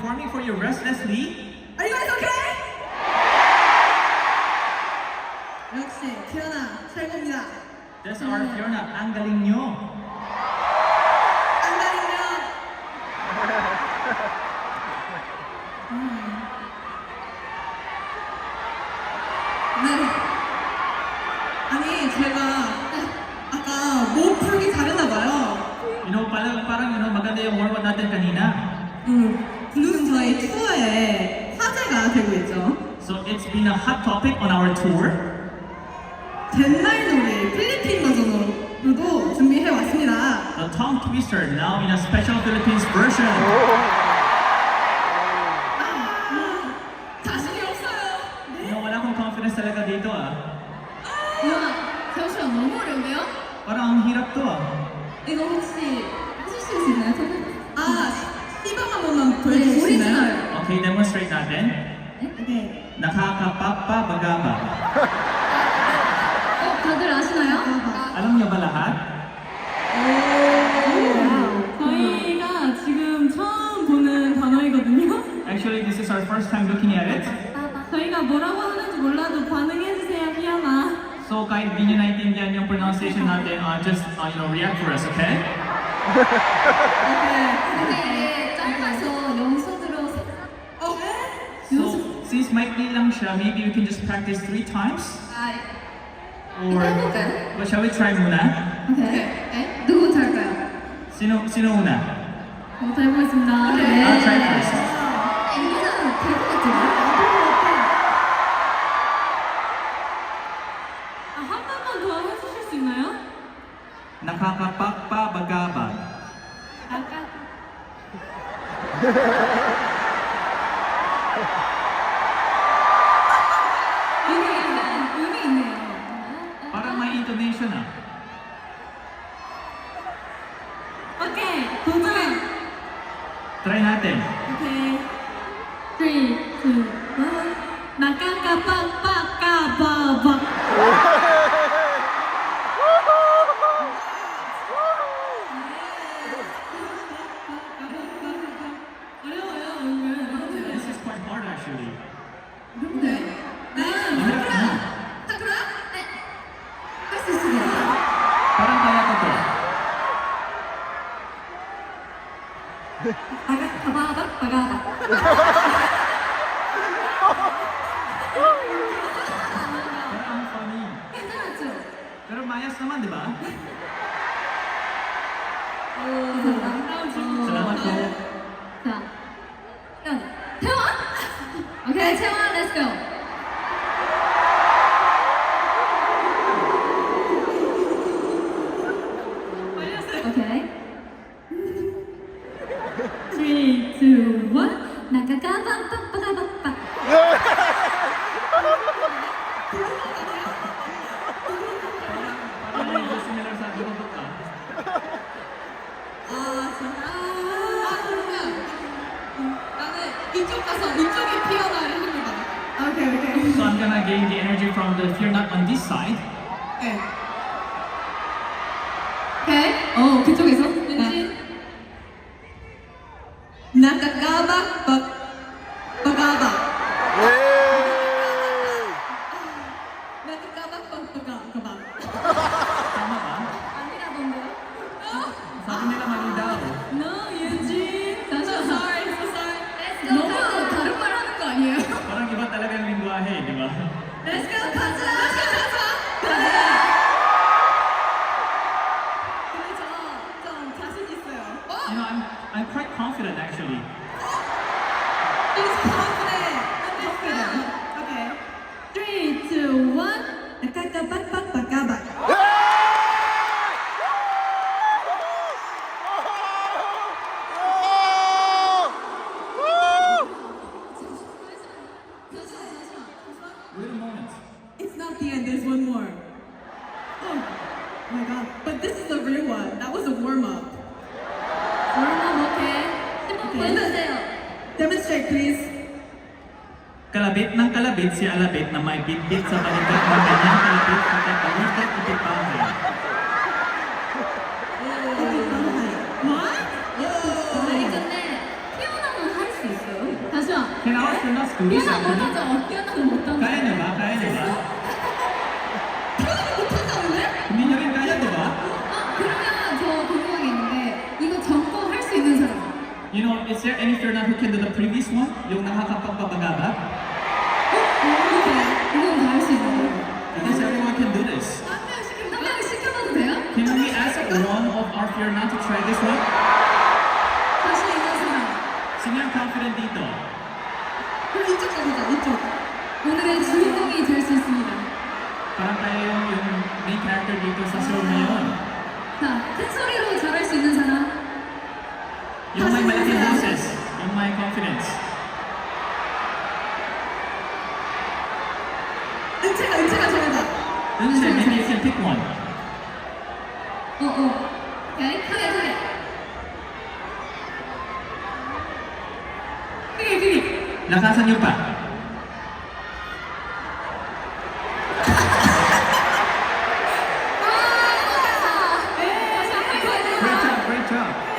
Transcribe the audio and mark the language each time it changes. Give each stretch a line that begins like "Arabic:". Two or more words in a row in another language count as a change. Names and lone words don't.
English: for you restlessly. Are you guys okay?
Korean: 역시 피어나 최고입니다.
English: That's our Fiona.
Filipino: Ang galing nyo.
Korean: 안 가리면 네. 아니 제가 아까 목 풀기 잘했나 봐요.
English: You know,
Filipino: parang maganda yung warm-up natin kanina.
Korean: 지금 저희 투어에 화제가 되고 있죠.
English: So it's been a hot topic on our tour.
Korean: 덴마이 노래 필리핀 버전으로도 준비해 왔습니다.
English: The tongue twister now in a special Philippines version.
Korean: 자신이 없어요.
English: You know,
Filipino: wala akong confidence talaga dito ah.
Korean: 잠시만 너무 어려운데요?
Filipino: Parang ang hirap to ah.
Korean: 이거 혹시 하실 수 있나요? 시범 한 번만 보여주실 수 있나요?
Filipino: Okay, demonstrate natin.
Korean: 네.
Filipino: Nakakapapabagaba.
Korean: 다들 아시나요?
Filipino: Alam niyo ba lahat?
Korean: 저희가 지금 처음 보는 단어이거든요.
English: Actually, this is our first time looking at it.
Korean: 저희가 뭐라고 하는지 몰라도 반응해주세요, 피아나.
Filipino: So kahit di nyo naintindihan yung pronunciation natin,
English: just react for us, okay?
Korean: 근데 이게 짧아서 영석으로
Filipino: So since maikli lang siya,
English: maybe we can just practice 3 times? Or
Korean: 해볼까요?
English: well, shall we try muna?
Korean: 네? 누구부터 할까요?
Filipino: Sino una?
Korean: 저부터 해보겠습니다.
English: I'll try first.
Korean: 이거는 될것 같아요. 한 번만 더 해주실 수 있나요?
Filipino: Nakakapagpabagabag.
Korean: 아까 이게 약간 의미 있네요.
Filipino: Parang may intonation ah.
Korean: 오케이, 도전!
Filipino: Try natin.
Korean: 오케이. 3, 2, 1. 나까까빡빡까바박. 어려워요, 오늘.
English: This is quite hard actually.
Korean: 네. 사쿠라? 할 수 있습니다.
Filipino: Parang kaya ko to. 바가박, 바가박. Parang funny.
Korean: 괜찮았죠?
Filipino: Pero mayas naman, di ba? Salamat po.
Korean: 자, 태원! 오케이, 태원,
English: let's go.
Korean: 오케이. 3, 2, 1. 나까까빡빡빡빡빡.
Filipino: Parang medyo similar sa Durobok ah.
Korean: 그러면 나는 이쪽 가서 이쪽이 피어나를 합니다. 오케이.
English: So I'm gonna gain the energy from the fear not on this side.
Korean: 네. 오케이. 그쪽에서. 왠지. 나까까박 바가박. 나까까박 바가박.
Filipino: Tama ba?
Korean: 아니라던데요?
Filipino: Sabi nila mali daw.
English: No, 유진. So sorry.
Korean: 너무 다른 말 하는 거 아니에요?
Filipino: Parang iba talaga yung lingwahe, di ba?
English: Let's go
Korean: 가자. 근데 저 좀 자신 있어요.
English: You know, I'm quite confident actually. He's confident. I'm confident. Okay. 3, 2, 1. 나까까박 바가박. Wait a moment. It's not the end. There's one more. Oh my god! But this is the real one. That was a warm up.
Korean: 얼마 오케이. 한번 보여주세요.
English: Demonstrate, please.
Filipino: Kalabit ng kalabit si Alabit na may bitbit sa balikat ng kanyang kalabit at ay balikat itipahay.
English: What?
Korean: 아니 근데 피어나는 할 수 있어요?
English: Police
Korean: 피아노
English: acronym.
Korean: 못하죠? 피아노는 못하죠?
Filipino: Kaya niyo ba? Kaya niyo ba?
Korean: 못한다는데?
Filipino: Hindi niyo rin kaya, di ba?
Korean: 그러면 저 궁금한 게 있는데 이거 전거 할 수 있는 사람
English: You know, is there any Fernan who can do the previous one?
Filipino: Yung nakakapagpapagabat?
Korean: 이건 다 할 수 있는 거예요
English: Because everyone can do this.
Korean: 한 명씩 시켜봐도 돼요?
English: Can we ask one of our Fernan to try this one?
Korean: 다시 있는 사람
Filipino: Sino yung confident dito?
Korean: 그럼 이쪽 가보자, 이쪽. 오늘의 주인공이 될 수 있습니다
Filipino: Parang tayo yung
English: main character
Filipino: dito sa show ngayon.
Korean: 자, 큰 소리로 잘할 수 있는 사람
Filipino: Yung may malaking boses. Yung may confidence.
Korean: 은채가 잘해봐.
English: Unse, maybe you can pick one.
Korean: 오케이 크게
Filipino: Lakasan niyo pa.
English: Great job, great job.